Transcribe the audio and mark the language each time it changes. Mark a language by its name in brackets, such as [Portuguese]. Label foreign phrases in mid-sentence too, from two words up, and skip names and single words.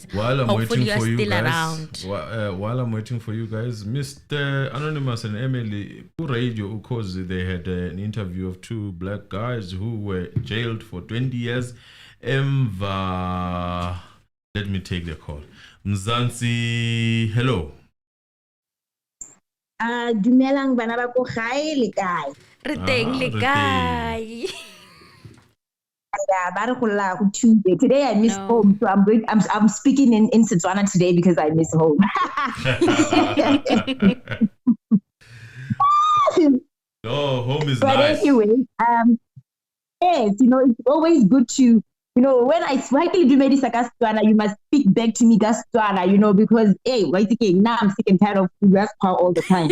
[English] While I'm Hopefully waiting for you still guys. Around. While I'm waiting for you guys, Mr. Anonymous and Emily, radio, because they had an interview of 2 black guys who were jailed for 20 years. Let me take the call. Mzansi, hello. [Tswana] Dumelang bana ba ko gae le kae? Re teng le kae? Yeah, ba re go la go Tuesday. [English] Today I miss home, so I'm speaking in Setswana today because I miss home. Oh, home is but nice. Anyway, yes, it's always good to, when I slightly do medicine Setswana, you must speak back to me Setswana, because now I'm sick and tired of US all the time.